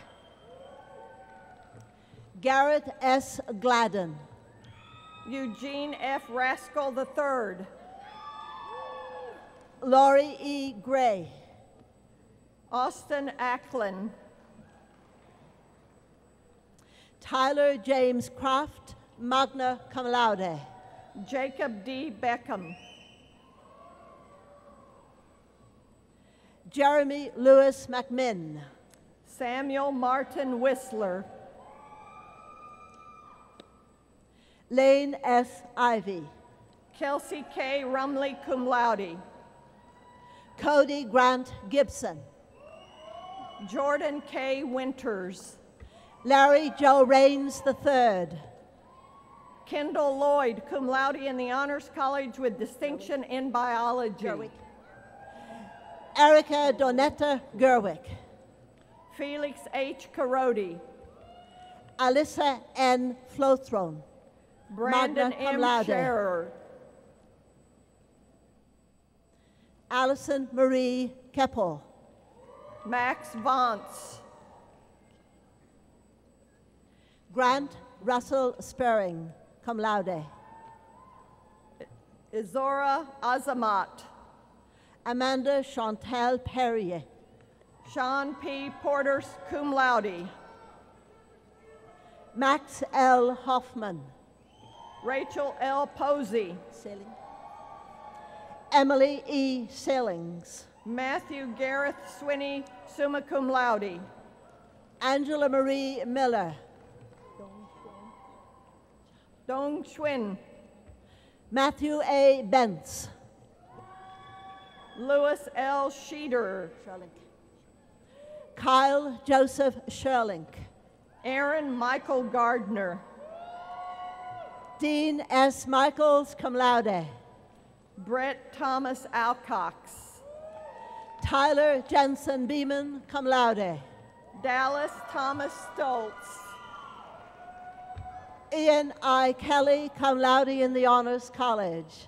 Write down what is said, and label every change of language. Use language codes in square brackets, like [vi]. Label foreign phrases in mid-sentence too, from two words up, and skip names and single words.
[en] Garrett S. Gladden. Eugene F. Raskell III. Laurie E. Gray. Austin Acklin. Tyler James Kraft, [la] magna cum laude. [en] Jacob D. Beckham. Jeremy Lewis McMinn. Samuel Martin Whistler. Lane S. Ivy. Kelsey K. Rumley, [la] cum laude. [en] Cody Grant Gibson. Jordan K. Winters. Larry Joe Raines III. Kendall Lloyd, [la] cum laude [en] in the Honors College with distinction in biology. Erica Donetta Gerwick. Felix H. Carodi. Alyssa N. Flothrone. Brandon [la] magna cum [en] M. laude. Scherer. Allison Marie Keppel. Max Vance. Grant Russell Spearing, [la] cum laude. [en] Izora Azamat. Amanda Chantal Perrier. Sean P. Porter, [la] cum laude. [en] Max L. Hoffman. Rachel L. Posey. Emily E. Sailings. Matthew Gareth Swinney, [la] summa cum laude. [en] Angela Marie Miller. Dong Schwinn. Matthew A. Bentz. Louis L. Sheeder. Kyle Joseph Sherlink. Aaron Michael Gardner. Dean S. Michaels, [la] cum laude. [en] Brett Thomas Alcox. Tyler Jensen Beeman, [la] cum laude. [en] Dallas Thomas Stoltz. Ian I. Kelly, [la] cum laude [en] in the Honors College.